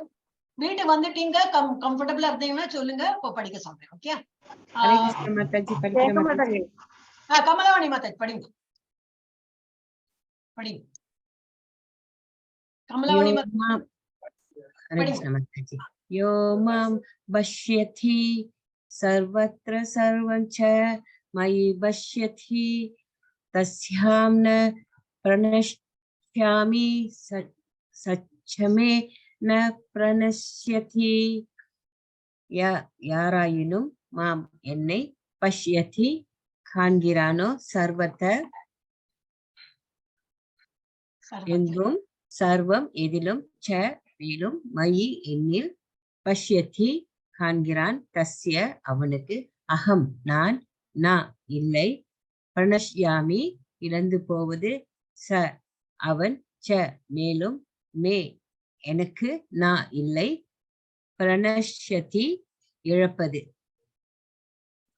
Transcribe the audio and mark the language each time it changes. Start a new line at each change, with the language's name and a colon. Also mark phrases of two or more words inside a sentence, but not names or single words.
Tamil: வீட்டுக்கு வந்துட்டீங்க, கம்ஃபர்டபிளா இருந்தீங்கன்னா சொல்லுங்க, இப்போ படிக்க சொல்றேன். ஓகே, கமலவாணி மாதாஜி படிங்க, படிங்க. கமலவாணி
Sanskrit: மாதாஜி. यो मां पश्यति सर्वत्र सर्वं च मयि पश्यति तस्यां न प्रणश्यामि सच्चमे न प्रणश्यति.
Tamil: யாராயினும் மாம் என்னை பஷ்யதி காண்கிறானோ சர்வத்த எங்கும் சர்வம் எதிலும் ச மேலும் மயி என்னில் பஷ்யதி காண்கிறான் தஸ்ய அவனுக்கு அகம் நான் நா இல்லை பிரணஷ்யாமி இழந்து போவது ச அவன் ச மேலும் மே எனக்கு நா இல்லை பிரணஷ்யதி இழப்பது.